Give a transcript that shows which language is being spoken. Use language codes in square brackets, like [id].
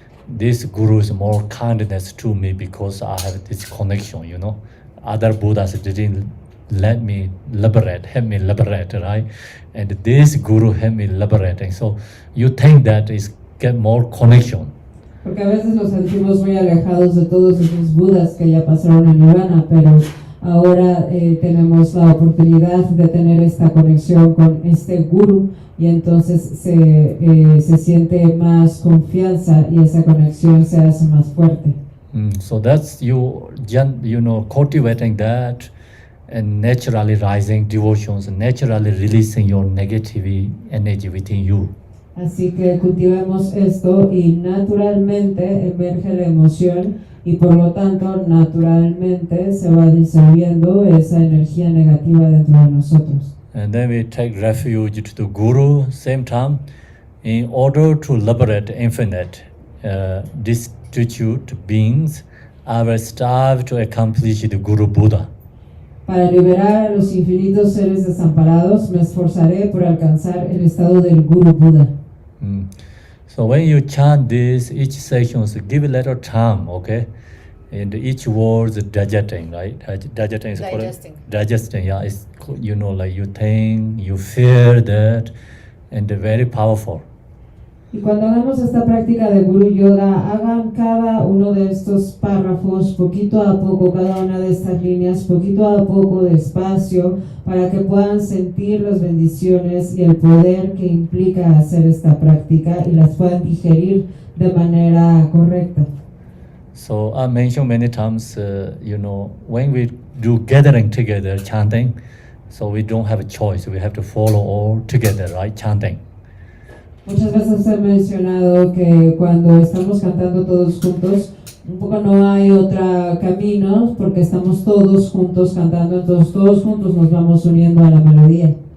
[en] This Guru is more kindness to me because I have this connection, Other Buddhas didn't help me liberate, right? And this Guru helped me liberate. And so you think that is get more connection. [es] Porque a veces nos sentimos muy alejados de todos esos Budas que ya pasaron en Nirvana, pero ahora tenemos la oportunidad de tener esta conexión con este guru y entonces se siente más confianza y esa conexión se hace más fuerte. [en] So that's you know, cultivating that and naturally rising devotions, naturally releasing your negative energy within you. [es] Así que cultivemos esto y naturalmente emerge la emoción y por lo tanto naturalmente se va disolviendo esa energía negativa dentro de nosotros. [en] And then we take refuge to the Guru, same time, in order to liberate infinite, destitute beings. I will strive to accomplish the Guru Buddha. [es] Para liberar a los infinitos seres desamparados, me esforzaré por alcanzar el estado del Guru Buda. [en] So when you chant this, each section, give a little time, okay? And each word is digesting, right? Digesting is Digesting. Correct? Digesting, yeah. It's, you know, like you think, you feel that, and very powerful. [es] Y cuando hagamos esta práctica de Guru Yoga, hagan cada uno de estos párrafos poquito a poco, cada una de estas líneas poquito a poco, despacio, para que puedan sentir las bendiciones y el poder que implica hacer esta práctica y las puedan digerir de manera correcta. [en] So I mentioned many times, you know, when we do gathering together, chanting, so we don't have a choice. We have to follow all together, right? Chanting. [es] Muchas veces he mencionado que cuando estamos cantando todos juntos, un poco no hay otro camino porque estamos todos juntos cantando, entonces todos juntos nos vamos uniendo a la melodía.